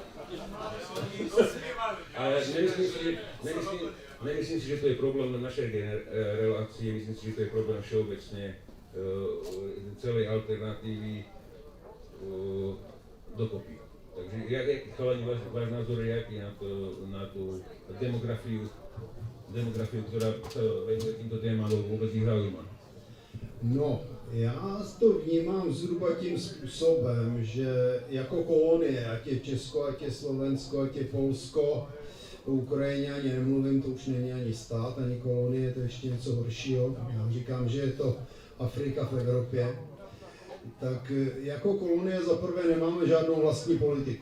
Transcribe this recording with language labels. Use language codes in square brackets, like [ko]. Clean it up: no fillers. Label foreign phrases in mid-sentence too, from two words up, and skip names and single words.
[sk] Ale nemyslím si, že to je problém našej relácie, myslím si, že to je problém všeobecne celej alternatívy dokopy. Takže chalani, váš názor je aký na tú demografiu, ktorá sa venuje týmto témam, alebo vôbec ich zaujíma? No, [cs] já to vnímám zhruba tím způsobem, že jako kolonie, ať je Česko, ať je Slovensko, ať je Polsko, o Ukrajině ani nemluvím, to už není ani stát, ani kolonie, to je ještě něco horšího. Já říkám, že je to Afrika v Evropě. Tak jako kolonie za prvé nemáme žádnou vlastní politiku.